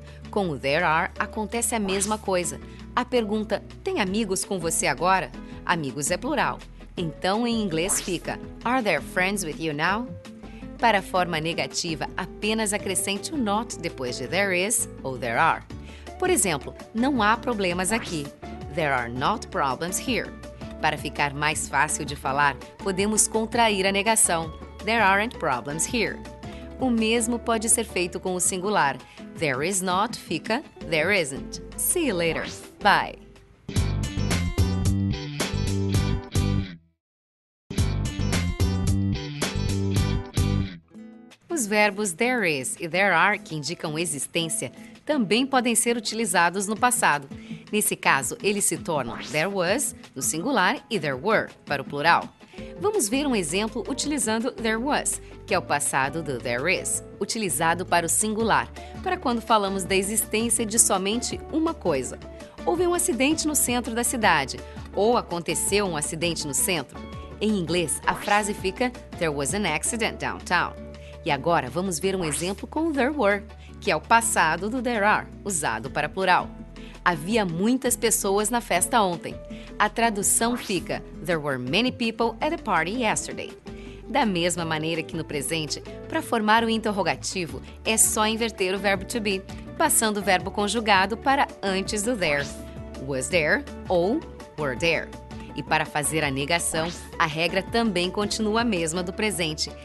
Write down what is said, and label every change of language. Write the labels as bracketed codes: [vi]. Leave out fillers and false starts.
[pt] Com o there are acontece a mesma coisa. A pergunta "tem amigos com você agora?" Amigos é plural. Então, em inglês fica [en] "Are there friends with you now?" [pt] Para a forma negativa, apenas acrescente o not depois de there is ou there are. Por exemplo, não há problemas aqui. [en] There are not problems here. [pt] Para ficar mais fácil de falar, podemos contrair a negação. [en] There aren't problems here. [pt] O mesmo pode ser feito com o singular. [en] There is not fica there isn't. See you later. Bye. [pt] Os verbos there is e there are, que indicam existência, também podem ser utilizados no passado. Nesse caso, eles se tornam there was, no singular, e there were, para o plural. Vamos ver um exemplo utilizando there was, que é o passado do there is, utilizado para o singular, para quando falamos da existência de somente uma coisa. Houve um acidente no centro da cidade, ou aconteceu um acidente no centro. Em inglês, a frase fica [en] there was an accident downtown. [pt] E agora vamos ver um exemplo com there were, que é o passado do there are, usado para plural. Havia muitas pessoas na festa ontem. A tradução fica [en] there were many people at a party yesterday. [pt] Da mesma maneira que no presente, para formar o interrogativo, é só inverter o verbo to be, passando o verbo conjugado para antes do there. [en] Was there [pt] ou [en] were there. [pt] E para fazer a negação, a regra também continua a mesma do presente.